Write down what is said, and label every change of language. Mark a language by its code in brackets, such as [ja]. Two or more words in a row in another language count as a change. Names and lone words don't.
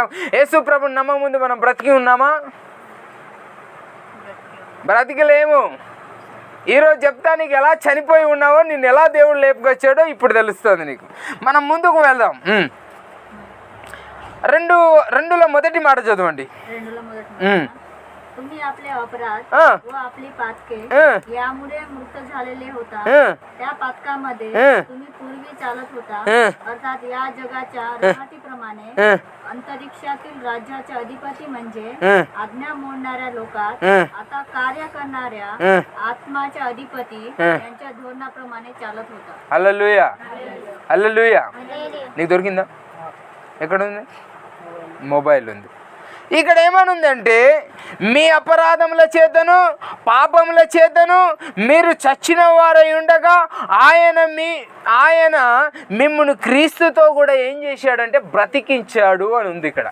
[te] యేసుప్రభుని నమ్మక ముందు మనం బ్రతికి ఉన్నామా? బ్రతికలేము. ఈరోజు చెప్తా నీకు ఎలా చనిపోయి ఉన్నావో, నిన్ను ఎలా దేవుడు లేపుకొచ్చాడో ఇప్పుడు తెలుస్తుంది నీకు. మనం ముందుకు వెళ్దాం. 2:2 మొదటి మాట చదవండి. [mr] तुम्ही आपले अपराध व आपली पातके यामुळे मृत झालेले होता. त्या पातकामध्ये तुम्ही पूर्वी चालत होता, अर्थात या जगाच्या राहटीप्रमाणे अंतरिक्षातील राज्याचे अधिपती म्हणजे आज्ञा मोडणाऱ्या लोकात आता कार्य करणाऱ्या आत्माचे अधिपती यांच्या धोरणाप्रमाणे चालत होता. [te] హల్లెలూయా, హల్లెలూయా. నీకు దొరికిందా? ఎక్కడ ఉంది? మొబైల్ ఉంది. ఇక్కడ ఏమనుందంటే, మీ అపరాధముల చేతను పాపముల చేతను మీరు చచ్చిన వారై ఉండగా ఆయన మిమ్మును క్రీస్తుతో కూడా ఏం చేశాడంటే బ్రతికించాడు అని ఉంది ఇక్కడ.